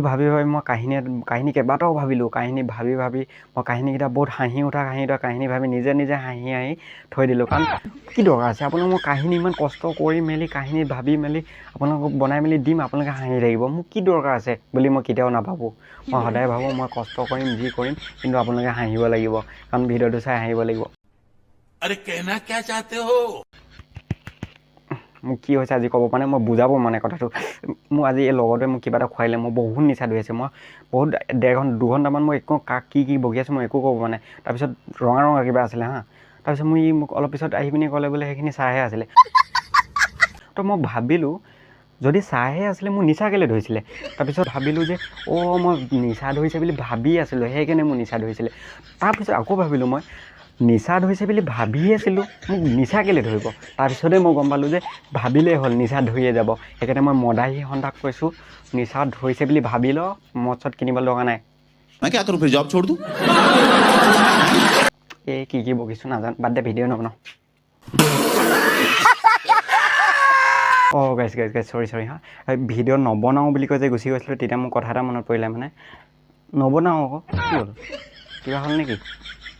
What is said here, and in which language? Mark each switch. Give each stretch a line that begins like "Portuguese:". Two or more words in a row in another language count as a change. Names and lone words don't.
Assamese: ভাবি মই কাহিনী কেইবাটাও ভাবিলোঁ কাহিনী ভাবি মই কাহিনীকেইটা বহুত হাঁহি উঠা কাহিনী ভাবি নিজে হাঁহি থৈ দিলোঁ কাৰণ কি দৰকাৰ আছে আপোনালোক মই কাহিনী ইমান কষ্ট কৰি মেলি কাহিনী ভাবি মেলি আপোনালোকক বনাই মেলি দিম আপোনালোকে হাঁহি থাকিব মোক কি দৰকাৰ আছে বুলি মই কেতিয়াও নাভাবোঁ মই সদায় ভাবোঁ মই কষ্ট কৰিম যি কৰিম কিন্তু আপোনালোকে হাঁহিব লাগিব কাৰণ ভিডিঅ'টো চাই হাঁহিব লাগিব
Hindi: अरे कहना क्या चाहते हो
Assamese: মোক কি হৈছে আজি ক'ব পৰা নাই মই বুজাব মানে কথাটো মোৰ আজি এই লগতে মোক কিবা এটা খুৱাইলে মই বহুত নিচা ধৰি আছে মই বহুত দুঘণ্টামান মই একো কাক কি বকি আছোঁ মই একো ক'ব পৰা নাই তাৰপিছত ৰঙা কিবা আছিলে হা তাৰপিছত মোক অলপ পিছত আহি পিনি ক'লে বোলে সেইখিনি চাহে আছিলে তো মই ভাবিলোঁ যদি চাহে আছিলে মোৰ নিচা কেলৈ ধৰিছিলে তাৰপিছত ভাবিলোঁ যে মই নিচা ধৰিছে বুলি ভাবি আছিলোঁ সেইকাৰণে মোৰ নিচা ধৰিছিলে তাৰপিছত আকৌ ভাবিলোঁ মই নিচা ধৰিছে বুলি ভাবি আছিলোঁ মোক নিচা কেলৈ ধৰিব তাৰপিছতে মই গম পালোঁ যে ভাবিলেই হ'ল নিচা ধৰিয়ে যাব সেইকাৰণে মই মদাহী সন্তাক কৈছোঁ নিচা ধৰিছে বুলি ভাবি ল মদ চদ কিনিব লগা নাই
Hindi: मैं क्या करूं फिर जॉब छोड़ दूं
Assamese: এই কি বকিছোঁ নাজানো বাদ দে ভিডিঅ' নবনাওঁ
English: guys sorry
Assamese: হা ভিডিঅ' নবনাওঁ বুলি কৈ যে গুচি গৈছিলোঁ তেতিয়া মোৰ কথা এটা মনত পৰিলে মানে নবনাওঁ আকৌ কি হ'ল কিবা হ'ল নেকি